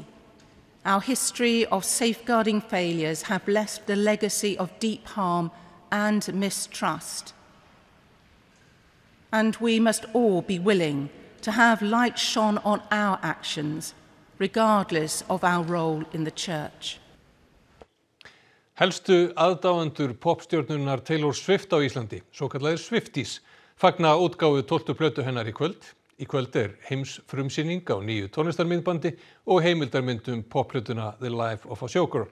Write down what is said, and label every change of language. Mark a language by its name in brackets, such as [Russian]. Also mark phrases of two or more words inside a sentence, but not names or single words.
[English] Our history of safeguarding failures have left a legacy of deep harm and mistrust. And we must all be willing to have light shone on our actions, regardless of our role in the church. [Icelandic] Helstu aðdáendur popstjörnunnar Taylor Swift á Íslandi, svokallaðir Swifties, fagna útgáfu 12. plötu hennar í kvöld. Í kvöld heimsfrumsýning á nýju tónlistarmyndbandi og heimildarmynd popplötuna The Life of a Showgirl.